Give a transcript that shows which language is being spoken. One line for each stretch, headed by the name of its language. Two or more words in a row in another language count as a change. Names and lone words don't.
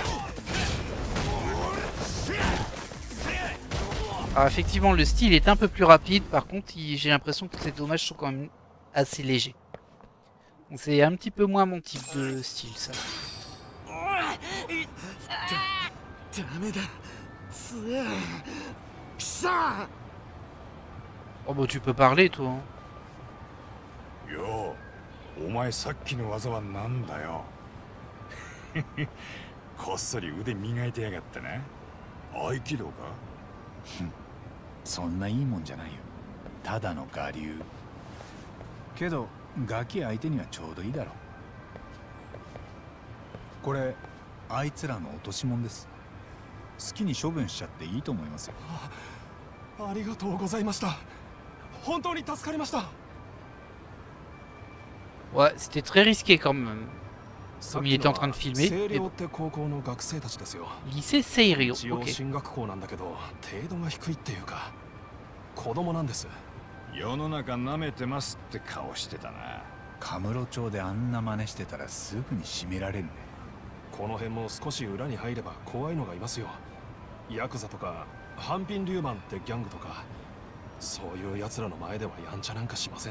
French: Alors effectivement le style est un peu plus rapide, par contre j'ai l'impression que ces dommages sont quand même assez légers. Donc c'est un petit peu moins mon type de style ça. Oh bah tu peux parler toi. Hein.
Japanese: Yo, お前さっきの技はなんだよ。こっそり腕磨いてやがったな。合気道か？そんないいもんじゃないよ。ただの我流。けどガキ相手にはちょうどいいだろう。これあいつらの落とし物です。好きに処分しちゃっていいと思いますよ。ありがとうございました。本当に助かりました。
French: Ouais, c'était très risqué quand même. Comme il était en train de filmer. Lycée Seirio. Ok.
Japanese: 世の中舐めてますって顔してたな。カムロ町であんな真似してたらすぐに締められるね。この辺も少し裏に入れば怖いのがいますよ。ヤクザとかハンピンリューマンってギャングとか、そういう奴らの前ではやんちゃなんかしません。